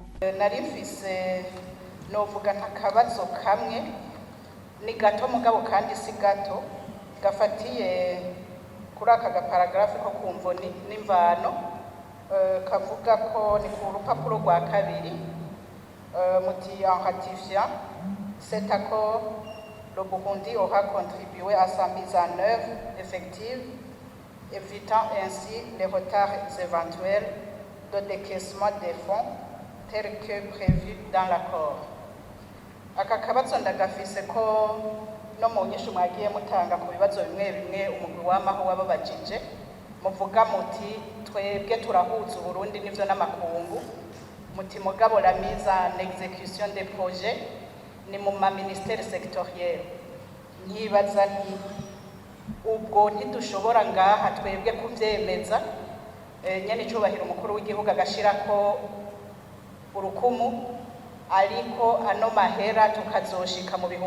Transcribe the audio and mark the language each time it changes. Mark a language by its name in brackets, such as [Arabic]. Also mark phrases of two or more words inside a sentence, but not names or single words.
[Rundi] Narifise novuga ntakabazo kamwe, ni gato mugabo kandi si gato, gafatiye kuri aka gaparagrafe ko kumvo n'imvano, kavuga ko ni ku rupapuro rwa kabiri. [French] Muti en ratifiant cet accord, le Burundi aura contribué à sa mise en œuvre effective, évitant ainsi les retards éventuels de décaissement des fonds tels que prévu dans l'accord. [Rundi] Aka kabazo ndagafise ko no mu nyishu mwagiye mutanga ku bibazo bimwe umugwi w'amaho wababajije, muvuga muti twebwe turahuza Burundi n'ivyo n'amakungu, muti mugabo [French] la mise en exécution des projets [Rundi] ni mu ma [French] ministère sectoriel. [Rundi] Nyibaza nti ubwo ntidushobora ngaha twebwe kuvyemeza, nyene icubahiro umukuru w'igihugu agashirako urukumu, ariko ano mahera tukazoshika mu